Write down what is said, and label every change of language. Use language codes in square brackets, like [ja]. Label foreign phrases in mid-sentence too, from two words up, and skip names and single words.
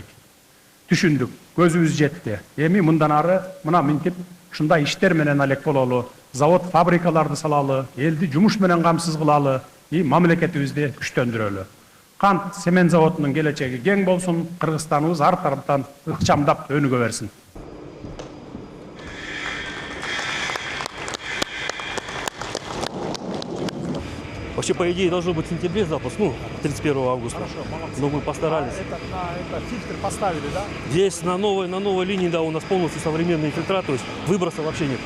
[ky] Түшүндүк, көзүбүз жетти. Эми мындан ары мына минтип ушундай иштер менен алек бололу, завод, фабрикаларды салалы, элди жумуш менен камсыз кылалы, мамлекетибизди күчтөндүрөлү. Кант семен заводунун келечеги кең болсун, Кыргызстаныбыз ар тараптан ыкчамдап өнүгө берсин. [ru] Вообще, по идее, должно быть в сентябре запуск, 31 августа. Но мы постарались. Это фильтр поставили, да? Здесь на новой линии, да, у нас полностью современные фильтра, то есть выброса вообще нет.